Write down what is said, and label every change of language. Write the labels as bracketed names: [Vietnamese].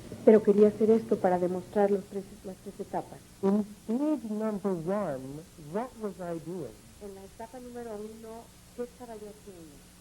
[Spanish] Pero quería hacer esto para demostrar las tres etapas. [English] In stage number 1, what was I doing? [Spanish] En la etapa número 1, ¿qué estaba yo haciendo?